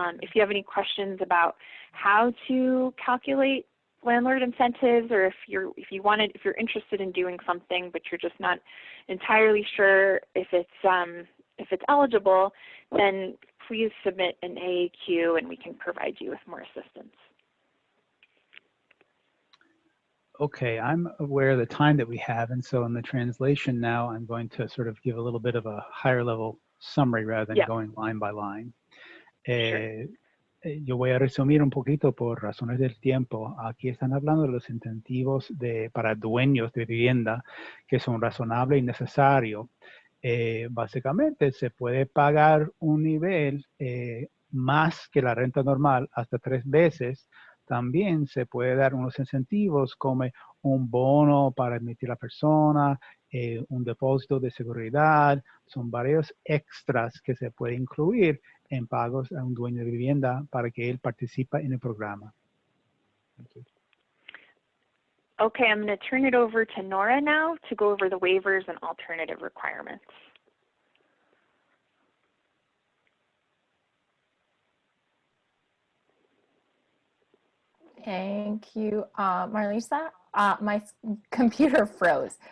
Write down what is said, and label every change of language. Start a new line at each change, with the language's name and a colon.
English: If you have any questions about how to calculate landlord incentives, or if you're interested in doing something but you're just not entirely sure if it's eligible, then please submit an AAQ and we can provide you with more assistance. Okay, I'm aware of the time that we have, and so in the translation now, I'm going to sort of give a little bit of a higher level summary rather than going line by line. Sure.
Spanish: Yo voy a resumir un poquito por razones del tiempo. Aquí están hablando de los incentivos para dueños de vivienda que son razonables y necesarios. Básicamente se puede pagar un nivel más que la renta normal hasta 3 veces. También se puede dar unos incentivos como un bono para admitir a la persona, un depósito de seguridad. Son varios extras que se puede incluir en pagos a un dueño de vivienda para que él participe en el programa.
English: Okay, I'm going to turn it over to Nora now to go over the waivers and alternative requirements. Thank you, Marlisa. My computer froze.